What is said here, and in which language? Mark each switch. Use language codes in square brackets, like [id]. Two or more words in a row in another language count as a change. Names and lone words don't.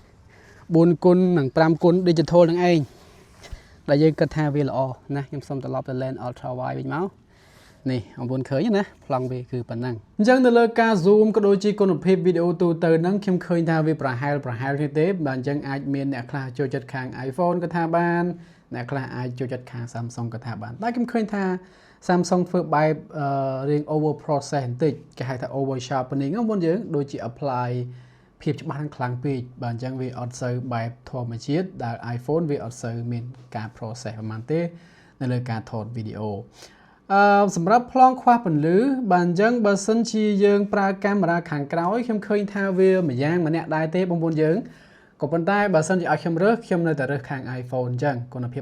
[km] 4 គុណនិង5គុណ digital ហ្នឹងឯងដែលយើងគិតថាវាល្អណាខ្ញុំសូមត្រឡប់ទៅ [en] lens ultra wide [km] វិញមកនេះបងប្អូនឃើញណាប្លង់វាគឺប៉ុណ្ណឹងអញ្ចឹងទៅលើការ zoom ក៏ដូចជាគុណភាព វីដេអូទូទៅហ្នឹងខ្ញុំឃើញថាវាប្រហែលគ្នាទេបាទអញ្ចឹងអាចមានអ្នកខ្លះចូលចិត្តខាង iPhone ក៏ថាបានអ្នកខ្លះអាចចូលចិត្តខាង Samsung ក៏ថាបានតែខ្ញុំឃើញថា Samsung ធ្វើបែបរៀង [en] over process [km] បន្តិចគេហៅថា [en] over sharpening [km] បងប្អូនយើងដូចជា apply ភាពច្បាស់ខ្លាំងពេកបាទអញ្ចឹងវាអត់សូវបែបធម្មជាតិដែល iPhone វាអត់សូវមានការ process ប៉ុន្មានទេនៅលើការថតវីដេអូសម្រាប់ប្លង់ខ្វះពន្លឺបាទអញ្ចឹងបើសិនជាយើងប្រើកាមេរ៉ាខាងក្រោយខ្ញុំឃើញថាវាម្យ៉ាងម្នាក់ដែរទេបងប្អូនយើងក៏ប៉ុន្តែបើសិនជាឲ្យខ្ញុំនៅតែរើសខាង iPhone អញ្ចឹងគុណភាព